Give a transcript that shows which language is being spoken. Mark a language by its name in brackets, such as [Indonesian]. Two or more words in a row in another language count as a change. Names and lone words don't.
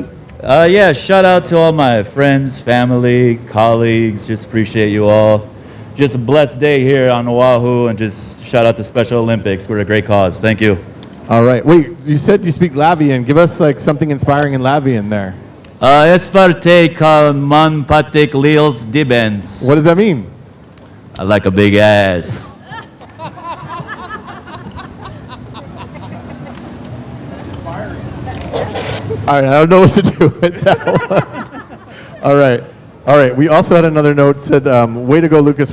[English] Yeah, shout out to all my friends, family, colleagues. Just appreciate you all. Just a blessed day here on Oahu, and just shout out to Special Olympics. We're a great cause. Thank you. All right. Wait, you said you speak Latvian. Give us like something inspiring in Latvian there. [Latvian] Es var teikt, ka man patik liels dibens. [English] What does that mean? I like a big ass. All right, I don't know what to do with that one. All right. All right. We also had another note said, way to go, Lucas.